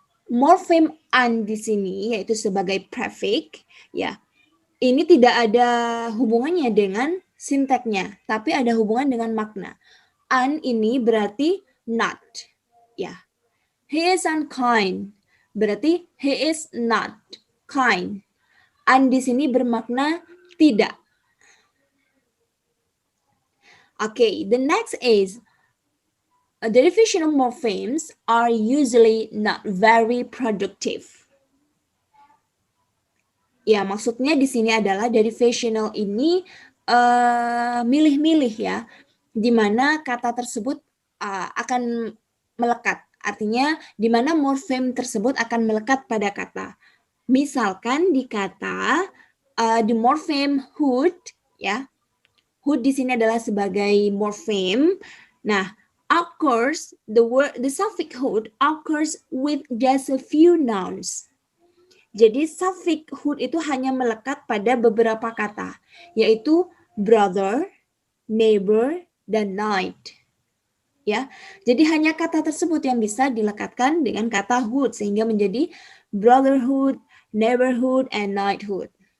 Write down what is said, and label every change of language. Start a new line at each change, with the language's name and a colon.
Indonesian: Morfem un di sini yaitu sebagai prefix, ya. Ini tidak ada hubungannya dengan sintaknya, tapi ada hubungan dengan makna. Un ini berarti not, ya.
English: He is unkind,
Indonesian: berarti
English: he is not kind.
Indonesian: Un di sini bermakna tidak.
English: Okay, the next is derivational morphemes are usually not very productive.
Indonesian: Ya, maksudnya di sini adalah derivational ini milih-milih ya, di mana kata tersebut akan melekat. Artinya di mana morfem tersebut akan melekat pada kata. Misalkan di kata
English: the morpheme hood,
Indonesian: ya. Hood di sini adalah sebagai morfem.
English: Nah, occurs the suffix hood occurs with just a few nouns.
Indonesian: Jadi suffix hood itu hanya melekat pada beberapa kata, yaitu brother, neighbor, dan night. Ya, jadi hanya kata tersebut yang bisa dilekatkan dengan kata hood sehingga menjadi brotherhood, neighborhood, and knighthood.